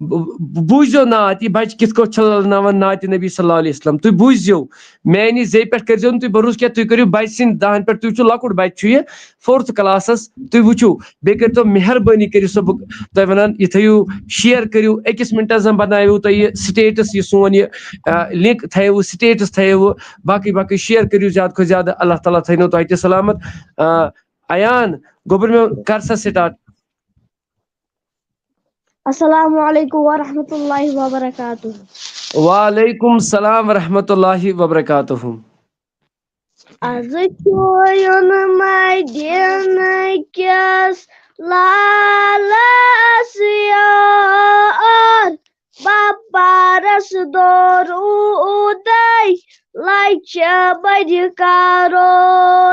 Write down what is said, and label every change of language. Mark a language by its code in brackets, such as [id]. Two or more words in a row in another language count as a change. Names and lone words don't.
[ks] بوٗزِو نعت یہِ بَچہِ کِتھ کٲٹھۍ چھُ لَلناوان نعتِ نبی [ar] صلی اللہ علیہ وسلم [ks] تُہۍ بوٗزِو میٛانہِ زیٚیہِ پٮ۪ٹھ کٔرۍزیو نہٕ تُہۍ بروسہٕ کینٛہہ تُہۍ کٔرِو بَچہِ سٕنٛدۍ دَہَن پٮ۪ٹھ تُہۍ وٕچھِو لۄکُٹ بَچہِ چھُ یہِ 4th کلاسَس تُہۍ وٕچھِو بیٚیہِ کٔرۍتو مہربٲنی کٔرِتھ سۄ بہٕ تۄہہِ وَنان یہِ تھٲیِو شِیَر کٔرِو أکِس مِنٹَس زَن بَنٲیِو تُہۍ یہِ سٹیٹَس یہِ سون یہِ لِنک تھٲیِو سٹیٹَس تھٲیِو باقٕے باقٕے شِیَر کٔرِو زیادٕ کھۄتہٕ زیادٕ اللہ تعالیٰ تھٲینو تۄہہِ تہِ سلامت ایان گوٚبُر میون کر سا سٹاٹ [ar] السلام علیکم ورحمۃ اللہ وبرکاتہ. وعلیکم السلام ورحمۃ اللہ وبرکاتہ. [ks] آز چھُ مدیٖنہٕ کِس لالس یار باپارس درودے لچھِ بٔدِ کرور.